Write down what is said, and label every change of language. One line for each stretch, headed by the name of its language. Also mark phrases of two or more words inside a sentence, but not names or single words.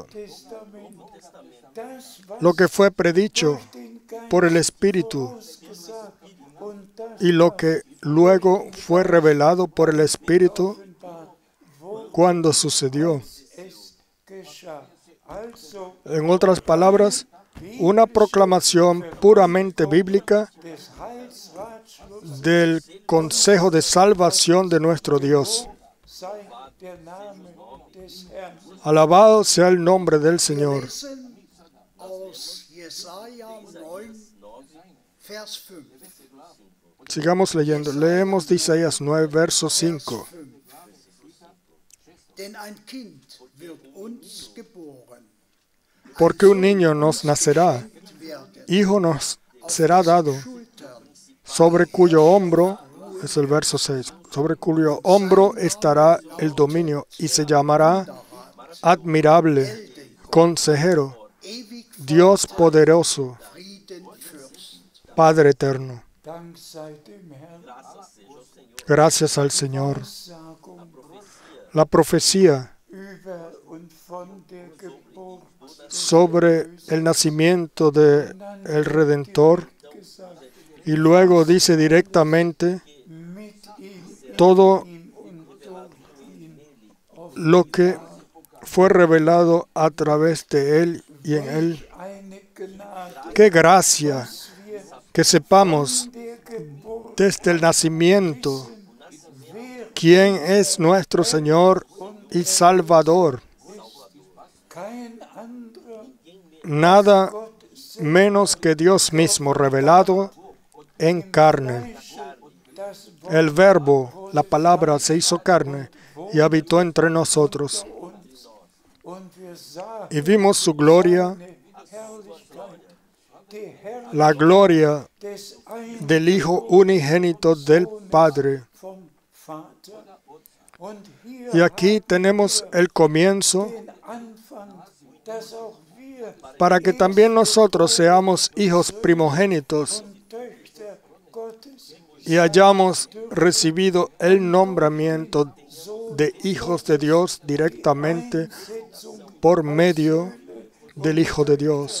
German: Testament das, was
Spanish: Lo que fue predicho
German: den Geist
Spanish: por el Espíritu
German: ausgesagt und das,
Spanish: y lo que luego fue revelado por el Espíritu cuando sucedió. En otras palabras, una proclamación puramente bíblica del consejo de salvación de nuestro Dios. Alabado sea el nombre del Señor.
German: Aus Jesaja 9, Vers 5.
Spanish: Sigamos leyendo. Leemos de Isaías 9, verso 5.
German: Denn ein Kind wird uns geboren,
Spanish: Porque un niño nos nacerá,
German: werden
Spanish: hijo nos será dado,
German: Schultern
Spanish: sobre cuyo hombro, es el verso 6, sobre cuyo hombro estará el dominio y se llamará admirable, consejero,
German: ewig
Spanish: Dios poderoso,
German: Friedenfürst.
Spanish: Padre eterno.
German: Dank sei dem Herrn.
Spanish: Gracias al Señor.
German: Sagung
Spanish: La profecía
German: über und von der Geburt
Spanish: sobre el nacimiento del Redentor
German: gesagt,
Spanish: y luego dice directamente
German: mit ihm,
Spanish: todo
German: ihm und durch ihn
Spanish: lo que fue revelado a través de Él y en Él.
German: eine Gnade,
Spanish: ¡Qué gracia!
German: dass wir
Spanish: Que sepamos
German: der Geburt
Spanish: desde el nacimiento
German: wer
Spanish: quién es nuestro Señor y Salvador.
German: kein anderer
Spanish: Nada
German: Gott selbst
Spanish: menos que Dios mismo revelado en carne.
German: das Wort
Spanish: El Verbo, la palabra, se hizo carne y habitó entre nosotros.
German: uns und wir sahen
Spanish: Y vimos su gloria,
German: seine Herrlichkeit, die Herrlichkeit
Spanish: la gloria
German: des
Spanish: del Hijo unigénito del Padre.
German: vom Vater. Und hier
Spanish: Y aquí tenemos el comienzo
German: den Anfang, dass auch wir
Spanish: para que también nosotros seamos hijos primogénitos
German: und Töchter Gottes
Spanish: y hayamos recibido el nombramiento de hijos de Dios directamente
German: Setzung
Spanish: por medio del Hijo de Dios,